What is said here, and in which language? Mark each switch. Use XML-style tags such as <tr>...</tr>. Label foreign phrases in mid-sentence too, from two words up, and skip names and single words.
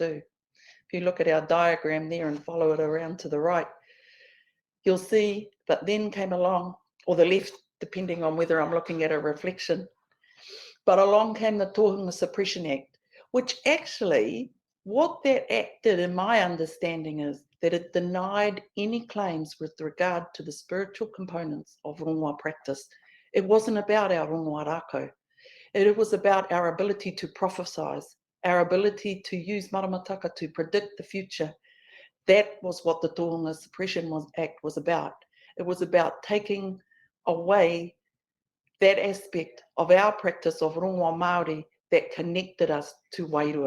<en>If you look at our diagram there and follow it around to the right, you'll see, but then came along, or the left, depending on whether I'm looking at a reflection, but along came the Tohunga Suppression Act, which actually, what that act did, in my understanding, is that it denied any claims with regard to the spiritual components of rongoā practice. It wasn't about our</en> <mi>rongoā rākau.</mi> <en>It was about our ability to prophesize, our ability to use maramataka to predict the future. That was what the Tohunga Suppression Act was about. It was about taking away that aspect of our practice of</en> <mi>Rongoā Māori</mi> <en>that connected us to Wairua.</en>